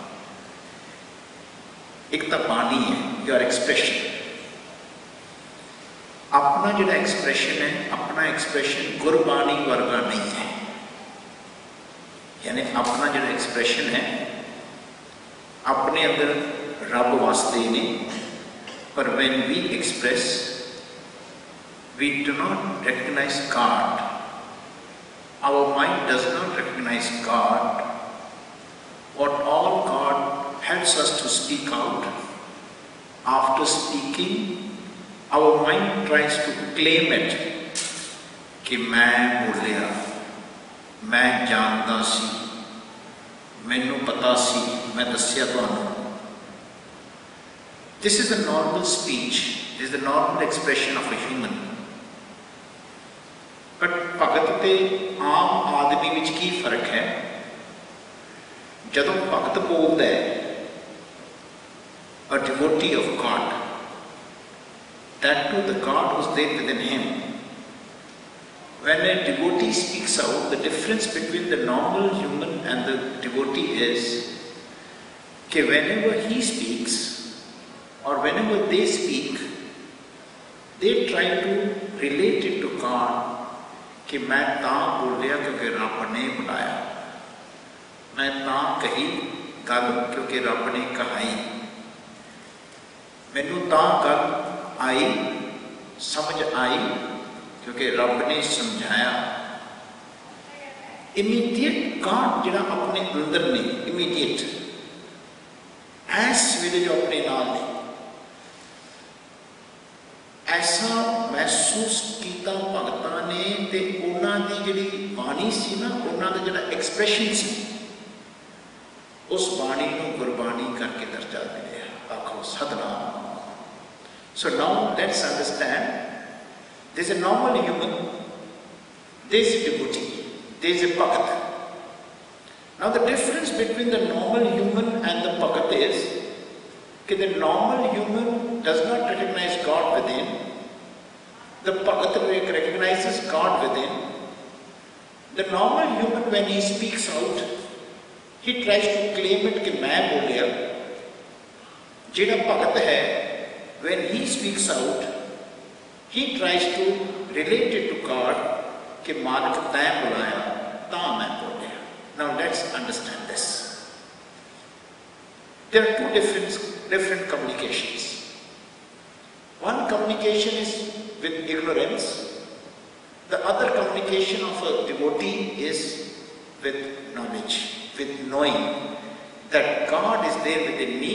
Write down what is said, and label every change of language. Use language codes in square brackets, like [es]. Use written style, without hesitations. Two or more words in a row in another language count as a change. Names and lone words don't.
[hi] एक तो बाणी है [en] your expression. [hi] अपना जो एक्सप्रेशन है अपना एक्सप्रेशन गुरबाणी वर्गा नहीं है। यानी अपना जो एक्सप्रेशन है अपने अंदर रब वास्ते नहीं। [en] But when we express, we do not recognize God. Our mind does not recognize God. What all God helps us to speak out. After speaking, our mind tries to claim it. [pa] ਕਿ ਮੈਂ ਬੋਲਿਆ, ਮੈਂ ਜਾਣਦਾ ਸੀ, ਮੈਨੂੰ ਪਤਾ ਸੀ, ਮੈਂ ਦੱਸਿਆ ਤੁਹਾਨੂੰ। [en] This is the normal speech, this is the normal expression of a human. [pa] But ਭਗਤ ਤੇ ਆਮ ਆਦਮੀ ਵਿਚ ਕੀ ਫ਼ਰਕ ਹੈ? ਜਦੋਂ ਭਗਤ ਬੋਲਦਾ ਹੈ, [en] a devotee of God, that too the God was there within him. When a devotee speaks out, the difference between the normal human and the devotee is that whenever he speaks or whenever they speak, they try to relate it to God [pa] ਕਿ ਮੈਂ ਤਾਂ ਬੋਲਿਆ ਕਿਉਂਕਿ ਰੱਬ ਨੇ ਬੁਲਾਇਆ, ਮੈਂ ਤਾਂ ਕਹੀ ਗੱਲ ਕਿਉਂਕਿ ਰੱਬ ਨੇ ਕਹਾਈ, ਮੈਨੂੰ ਤਾਂ ਗੱਲ ਆਈ ਸਮਝ ਆਈ ਕਿਉਂਕਿ ਰੱਬ ਨੇ ਸਮਝਾਇਆ। [en] immediate God [pa] ਜਿਹੜਾ ਅਪਣੇ ਅੰਦਰ ਨੇ, ਇਮੀਡੀਏਟ ਐਸ ਵੇਲੇ ਜੋ ਅਪਣੇ ਨਾਲ ਨੇ ਐਸਾ ਮਹਿਸੂਸ ਕੀਤਾ ਭਗਤਾਂ ਨੇ, ਤੇ ਉਨ੍ਹਾਂ ਦੀ ਜਿਹੜੀ ਬਾਣੀ ਸੀ ਨਾ, ਉਨ੍ਹਾਂ ਦਾ ਜਿਹੜਾ ਐਕਸਪ੍ਰੈਸ਼ਨ ਸੀ, ਉਸ ਬਾਣੀ ਨੂੰ ਗੁਰਬਾਣੀ ਕਰਕੇ ਦਰਜਾ ਮਿਲਿਆ। ਆਖੋ ਸਤਨਾਮ। [en] So now let's understand, there is a normal human, there is a devotee, there is a bhagat. Now the difference between the normal human and the bhagat is that the normal human does not recognize God within, the bhagat recognizes God within. The normal human, when he speaks out, he tries to claim it [pa] ਕਿ ਮੈਂ ਬੋਲਿਆ। ਜਿਹੜਾ ਭਗਤ ਹੈ, [en] when he speaks out, he tries to relate it to God [pa] ਕਿ ਮਾਲਿਕ ਤੈਂ ਬੁਲਾਇਆ ਤਾਂ ਮੈਂ ਬੋਲਿਆ। [en] Now let's understand this. There are two different communications. One communication is with ignorance. The other communication of a devotee is with knowledge, with knowing that God is there within me.